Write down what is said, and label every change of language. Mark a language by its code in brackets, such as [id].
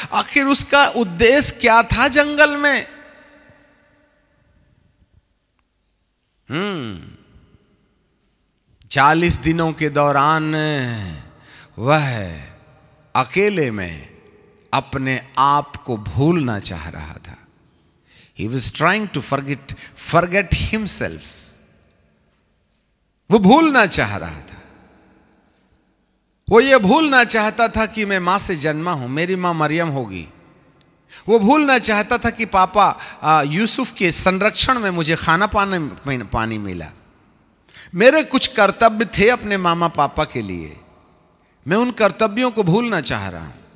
[hi] आखिर उसका उद्देश्य क्या था जंगल में? 40 दिनों के दौरान वह अकेले में अपने आप को भूलना चाह रहा था। [en] He was trying to forget himself. [hi] वो भूलना चाह रहा था। वो ये भूलना चाहता था कि मैं मां से जन्मा हूं, मेरी मां मरियम होगी। वो भूलना चाहता था कि पापा यूसुफ के संरक्षण में मुझे खाना पानी मिला। मेरे कुछ कर्तव्य थे अपने मामा पापा के लिए, मैं उन कर्तव्यों को भूलना चाह रहा हूं।